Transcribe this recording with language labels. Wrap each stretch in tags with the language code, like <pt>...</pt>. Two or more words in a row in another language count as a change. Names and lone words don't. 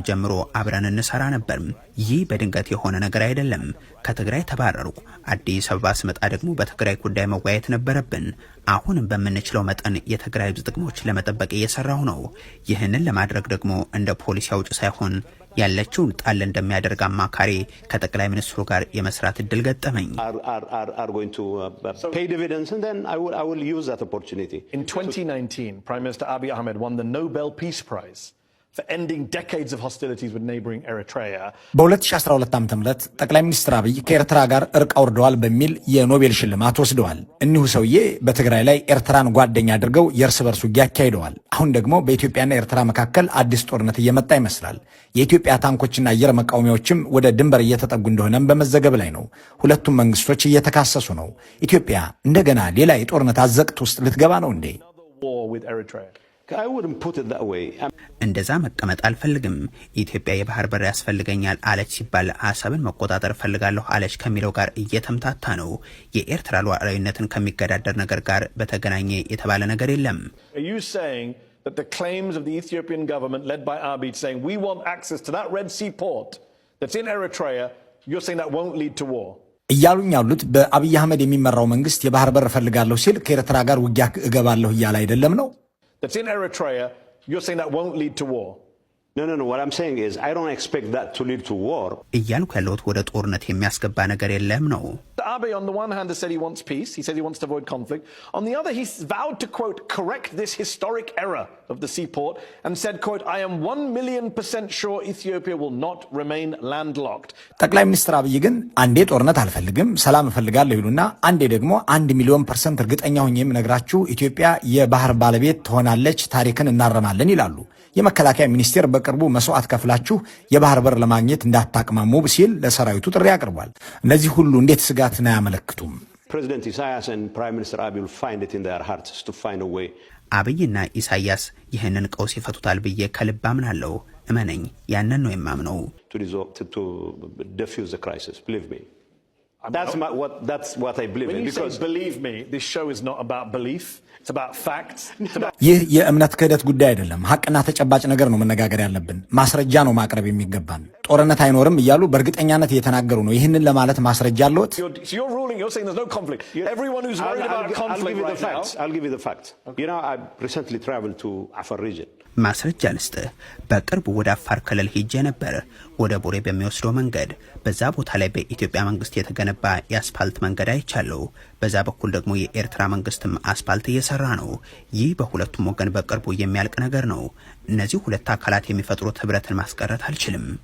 <am>ጀምሮ አብረን እንሰራ ነበር። ይህ በድንገት የሆነ ነገር አይደለም። ከትግራይ ተባረሩ። አዲስ አበባ ስመጣ ደግሞ በትግራይ ጉዳይ መወያየት ነበረብን። አሁንም በምንችለው መጠን የትግራይ ህዝብ ጥቅሞች ለመጠበቅ እየሰራሁ ነው። ይህንን ለማድረግ ደግሞ እንደ ፖሊሲ አውጭ ሳይሆን ያለችውን ጣል እንደሚያደርግ አማካሪ ከጠቅላይ ሚኒስትሩ ጋር የመስራት እድል ገጠመኝ።</am> <en>In 2019, Prime Minister Abiy Ahmed won the Nobel Peace Prize for ending decades of hostilities with neighboring Eritrea.</en> <am>በ2012 ዓ.ም ጠቅላይ ሚኒስትር አብይ ከኤርትራ ጋር እርቅ አውርደዋል በሚል የኖቤል ሽልማት ወስደዋል። እኒሁ ሰውዬ በትግራይ ላይ ኤርትራን ጓደኛ አድርገው የእርስ በርስ ውጊያ አካሂደዋል። አሁን ደግሞ በኢትዮጵያና ኤርትራ መካከል አዲስ ጦርነት እየመጣ ይመስላል። የኢትዮጵያ ታንኮችና አየር መቃወሚያዎችም ወደ ድንበር እየተጠጉ እንደሆነም በመዘገብ ላይ ነው። ሁለቱም መንግስቶች እየተካሰሱ ነው። ኢትዮጵያ እንደገና ሌላ የጦርነት አዘቅት ውስጥ ልትገባ ነው እንዴ? እንደዛ መቀመጥ አልፈልግም። ኢትዮጵያ የባህር በር ያስፈልገኛል አለች ሲባል አሰብን መቆጣጠር ፈልጋለሁ አለች ከሚለው ጋር እየተምታታ ነው። የኤርትራ ሉዓላዊነትን ከሚገዳደር ነገር ጋር በተገናኘ የተባለ ነገር የለም።</am> <en>That the claims of the Ethiopian government led by Abiy saying we want access to that Red Sea port that's in Eritrea, you're saying that won't lead to war?</en> <am>እያሉኝ ያሉት በአብይ አህመድ የሚመራው መንግስት የባህር በር ፈልጋለሁ ሲል ከኤርትራ ጋር ውጊያ እገባለሁ እያለ አይደለም ነው?</am> <en>That's in Eritrea, you're saying that won't lead to war? No. What I'm saying is I don't expect that to lead to war.</en> <am>እያልኩ ያለሁት ወደ ጦርነት የሚያስገባ ነገር የለም ነው።</am> <en>Abiy on the one hand has said he wants peace. He says he wants to avoid conflict. On the other, he's vowed to, quote, correct this historic error of the seaport and said, quote, I am 1,000,000% sure Ethiopia will not remain landlocked.</en> <am>ጠቅላይ ሚኒስትር አብይ ግን አንዴ ጦርነት አልፈልግም ሰላም እፈልጋለሁ ይሉና አንዴ ደግሞ 1,000,000% እርግጠኛ ሆኜ የምነግራችሁ ኢትዮጵያ የባህር ባለቤት ትሆናለች፣ ታሪክን እናረማለን ይላሉ። የመከላከያ ሚኒስቴር በቅርቡ መስዋዕት ከፍላችሁ የባህር በር ለማግኘት እንዳታቅማሙ ሲል ለሰራዊቱ ጥሪ አቅርቧል። እነዚህ ሁሉ እንዴት ስጋትን አያመለክቱም?</am> <en>President Isaias and Prime Minister Abiy will find it in their hearts to find a way.</en> <am>አብይና ኢሳያስ ይህንን ቀውስ ይፈቱታል ብዬ ከልብ አምናለሁ። እመነኝ፣ ያንን ነው የማምነው።</am> <en>To defuse the crisis, believe me. That's what I believe in. Because believe me, this show is not about belief. It's about facts.</en> <am>ይህ የእምነት ክህደት ጉዳይ አይደለም። ሐቅና ተጨባጭ ነገር ነው መነጋገር ያለብን። ማስረጃ ነው ማቅረብ የሚገባን። ጦርነት አይኖርም እያሉ በእርግጠኛነት እየተናገሩ ነው። ይህንን ለማለት ማስረጃ አለዎት?</am> <en>You're ruling, you're saying there's no conflict. Everyone who's worried about conflict right now. I'll give you the facts. You know, I recently traveled to Afar region.</en> <am>ማስረጃ ልስጥህ። በቅርቡ ወደ አፋር ክልል ሄጄ ነበር። ወደ ቡሬ በሚወስደው መንገድ በዛ ቦታ ላይ በኢትዮጵያ መንግስት የተገነባ የአስፋልት መንገድ አይቻለሁ። በዛ በኩል ደግሞ የኤርትራ መንግስትም አስፓልት እየሰራ ነው። ይህ በሁለቱም ወገን በቅርቡ የሚያልቅ ነገር ነው። እነዚህ ሁለት አካላት የሚፈጥሩት ህብረትን ማስቀረት አልችልም።</am>